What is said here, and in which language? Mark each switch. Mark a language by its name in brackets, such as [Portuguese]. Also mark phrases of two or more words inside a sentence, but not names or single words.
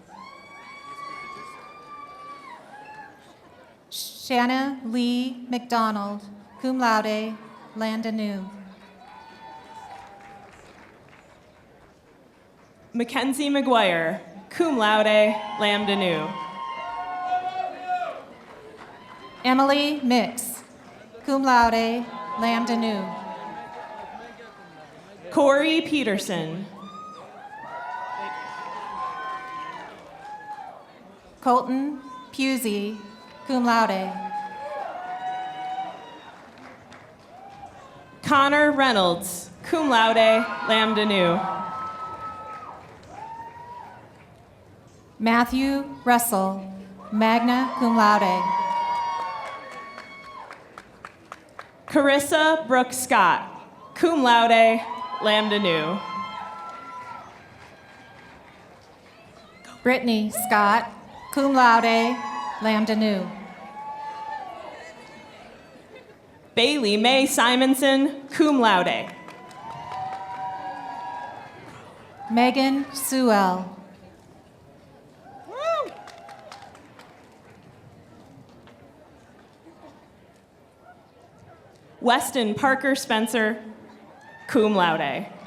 [Latin] Shanna Lee McDonald, cum laude, lambda nu. Mackenzie McGuire, cum laude, lambda nu. Emily Mix, cum laude, lambda nu. Corey Peterson. Colton Pusey, cum laude. Connor Reynolds, cum laude, lambda nu. Matthew Russell, magna cum laude. Carissa Brooke Scott, cum laude, lambda nu. Brittany Scott, cum laude, lambda nu. Bailey Mae Simonson, cum laude. Megan Sewell. Weston Parker Spencer, cum laude.